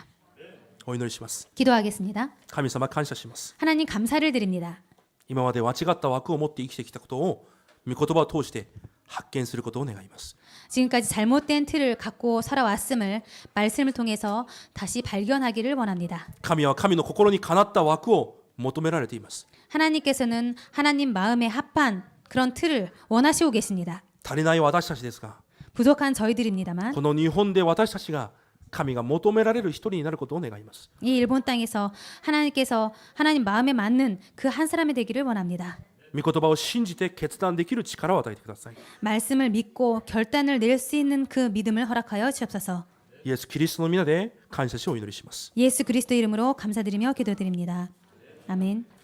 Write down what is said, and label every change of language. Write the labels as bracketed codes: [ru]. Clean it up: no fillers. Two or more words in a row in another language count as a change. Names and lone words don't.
[ja] お祈りします。 [ko] 기도하겠습니다. [ja] 神様感謝します。 [ko] 하나님 감사를 드립니다. [ja] 今まで間違った枠を持って生きてきたことを御言葉を通して発見することを願います。 [ko] 지금까지 잘못된 틀을 갖고 살아왔음을 말씀을 통해서 다시 발견하기를 원합니다. [ja] 神は神の心にかなった枠を求められています。 [ko] 하나님께서는 하나님 마음에 합한 그런 틀을 원하시고 계십니다. [ja] 足りない私たちですが、 [ko] 부족한 저희들입니다만 [ja] この日本で私たちが神が求められる一人になることを願います。 [ko] 이 일본 땅에서 하나님께서 하나님 마음에 맞는 그 한 사람이 되기를 원합니다. [ja] 御言葉を信じて決断できる力を与えてください。 [ko] 말씀을 믿고 결단을 낼 수 있는 그 믿음을 허락하여 주옵소서. [ja] イエス・キリストの皆で感謝しお祈りします。 [ko] 예수 그리스도 이름으로 감사드리며 기도드립니다. 아멘.